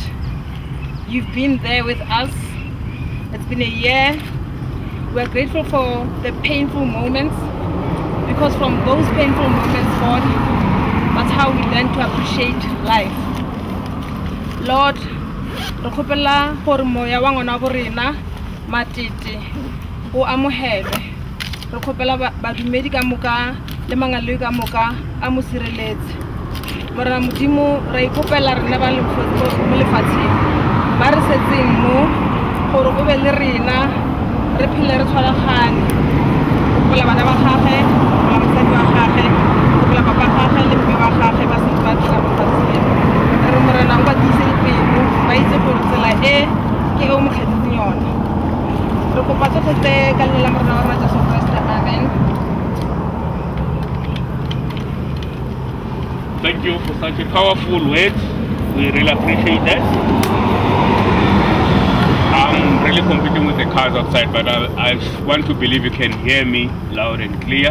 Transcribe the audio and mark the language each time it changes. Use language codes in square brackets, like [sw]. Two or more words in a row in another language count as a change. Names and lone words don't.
[en] You've been there with us. It's been a year. We're grateful for the painful moments, because from those painful moments, God, that's how we learn to appreciate life. Lord, [tn] rekopela gore moya wa ngwana borena Matete o amohele. Rekopela badumedi ka moka le mangalo ka moka a mo sireletse. Mara modimo ra ikopela rena ba le mo lefatsheng ba re setseng mo gore go be le rena re phele re tshwaragane. Kopola bana ba gagwe, kopola mosadi wa gagwe, kopola papa gagwe le mme wa gagwe ba se ba tla mo fatseng. Re morena o ba dise dipelo ba itse gore tsela e ke o mo kgetseng yona. Re kopa tsotlhe ka leina la morena wa Jesu Kriste. Amen. [en] Thank you for such a powerful word. We really appreciate that. I'm really competing with the cars outside, but I want to believe you can hear me loud and clear.